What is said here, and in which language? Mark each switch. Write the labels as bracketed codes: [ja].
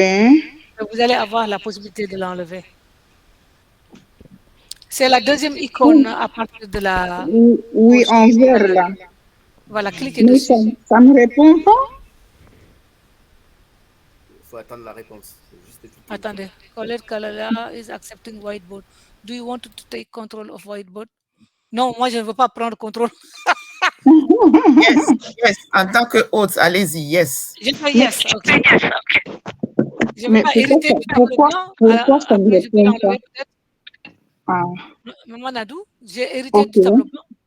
[fr] Et vous allez avoir la possibilité de l'enlever. C'est la deuxième icône à partir de la... Oui, en vert là. Voilà, cliquez Mais dessus. ça me répond pas? Il faut attendre la réponse. Attendez. [en] Colette Kalala is accepting whiteboard. Do you want to take control of whiteboard? [fr] Non, moi, je ne veux pas prendre contrôle. Yes, yes. En tant que hôte, allez-y, yes. Je fais yes, ok. Je ne Mais vais pas hériter du tableau blanc. pourquoi ça me répond pas? Ah. Maman Nadou, j'ai hérité du tableau blanc.